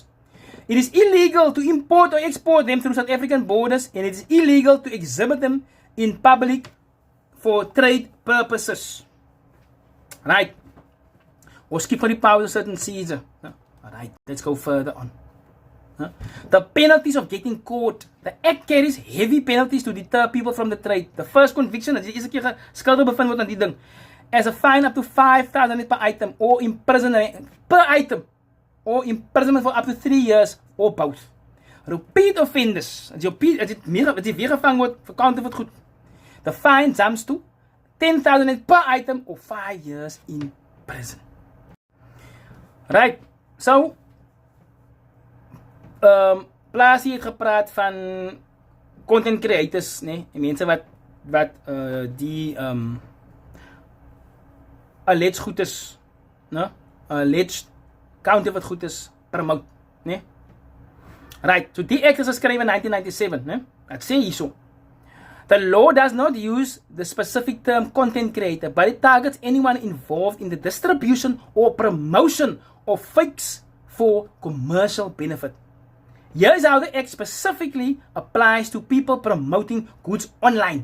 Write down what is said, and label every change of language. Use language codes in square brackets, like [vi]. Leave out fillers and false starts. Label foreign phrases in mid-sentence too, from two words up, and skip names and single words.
[en] It is illegal to import or export them through South African borders, and it is illegal to exhibit them in public for trade purposes. Right. Or skip for the power of certain season. Alright, let's go further on. The penalties of getting caught. The act carries heavy penalties to deter people from the trade. The first conviction, [af] as jy eerste keer skuldig bevind word aan die ding, [en] as a fine up to 5,000 per item, or imprisonment per item, or imprisonment for up to 3 years, or both. Repeat offenders, [af] as jy weer gevang word vir counterfeit goed, [en] the fine jumps to 10,000 per item, or 5 years in prison. [af] Right, so Plaasie het gepraat van [en] content creators, [af] né? Mense wat die alleged goed is, né? [en] Alleged counterfeit [af] goed is promote, né? Right, so die act is geskryf in 1997, né? Dit sê hierso. [en] The law does not use the specific term content creator, but it targets anyone involved in the distribution or promotion of fakes for commercial benefit. Here's how the act specifically applies to people promoting goods online.